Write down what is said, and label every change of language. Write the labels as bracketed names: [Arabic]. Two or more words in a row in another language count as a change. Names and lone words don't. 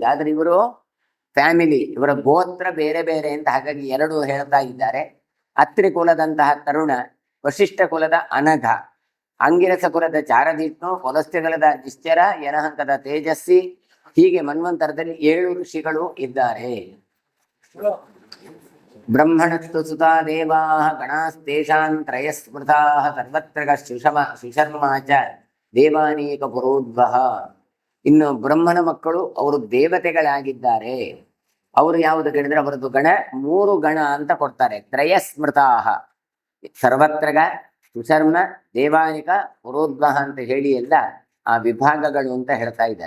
[Kannada] ಆದ್ರೆ ಇವರು ಫ್ಯಾಮಿಲಿ, ಇವರ ಗೋತ್ರ ಬೇರೆ ಬೇರೆ ಅಂತ, ಹಾಗಾಗಿ 2 ಹೇಳ್ತಾ ಇದ್ದಾರೆ. ಅತ್ರಿ ಕುಲದಂತಹ ತರುಣ, ವಶಿಷ್ಠ ಕುಲದ ಅನಘ, ಅಂಗಿರಸ ಕುಲದ ಚಾರದಿಟ್ನು, ಪುಲಸ್ತ್ಯ ಕುಲದ ನಿಶ್ಚರ, ಯನಹಂಕದ ತೇಜಸ್ವಿ. ಹೀಗೆ ಮನ್ವಂತರದಲ್ಲಿ 7 ಋಷಿಗಳು ಇದ್ದಾರೆ. [Sanskrit] ಬ್ರಹ್ಮಣಸ್ತು ಸುತಾ ದೇವಾ ಗಣಾಸ್ತೇಷಾನ್ ತ್ರಯಸ್ಮೃತಾ ಸರ್ವತ್ರ ಸುಶರ್ಮಾ ಚ ದೇವಾನೀಕ ಪುರೋದ್ವಹ. [Kannada] ಇನ್ನು ಬ್ರಹ್ಮನ ಮಕ್ಕಳು ಅವರು ದೇವತೆಗಳಾಗಿದ್ದಾರೆ. ಅವರು ಯಾವುದು ಕೇಳಿದ್ರೆ ಅವರದ್ದು ಗಣ 3 ಗಣ ಅಂತ ಕೊಡ್ತಾರೆ. ತ್ರಯಸ್ಮೃತಾಹ, ಸರ್ವತ್ರಗ, ಸುಶರ್ಮ, ದೇವಾನಿಕ, ಪುರೋದ್ವಹ ಅಂತ ಹೇಳಿ ಎಲ್ಲ ಆ ವಿಭಾಗಗಳು ಅಂತ ಹೇಳ್ತಾ ಇದ್ದಾರೆ.